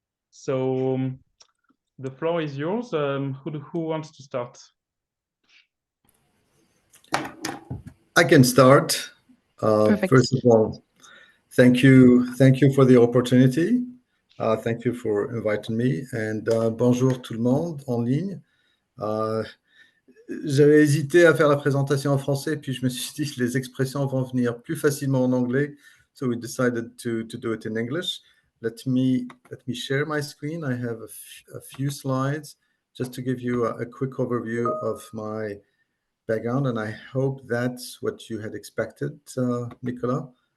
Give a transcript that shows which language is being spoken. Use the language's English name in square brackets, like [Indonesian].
[English] So the floor is yours. Who wants to start? I can start. First of all, thank you for the opportunity. Thank you for inviting me. [French] And bonjour tout le monde en ligne. J'avais hésité à faire la présentation en français, puis je me suis dit que les expressions vont venir plus facilement en anglais. [English] So we decided to do it in English. Let me share my screen. I have a few slides just to give you a quick overview of my background, and I hope that's what you had expected, Nicola.